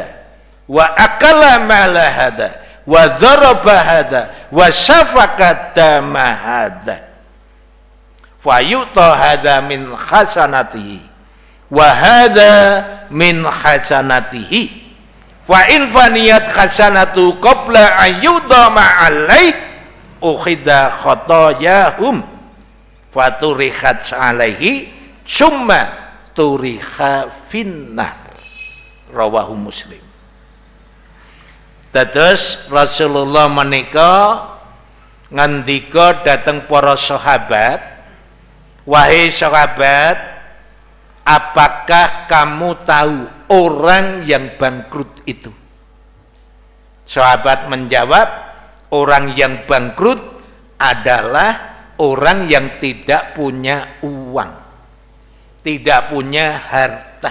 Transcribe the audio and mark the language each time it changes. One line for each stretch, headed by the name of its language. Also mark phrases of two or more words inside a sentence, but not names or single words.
Arabic: وأكل مال هذا وضرب هذا وسفك دم هذا فيعطى هذا من حسناته وهذا من حسناته فإن فنيت حسناته قبل أن يقضى ما عليه أخذ خطاياهم فطرحت عليه ثم طرح في النار. رواه مسلم.
Javanese: Dados Rasulullah menika ngandika dateng para sahabat,
Indonesian: wahai sahabat, apakah kamu tahu orang yang bangkrut itu? Sahabat menjawab, orang yang bangkrut adalah orang yang tidak punya uang, tidak punya harta.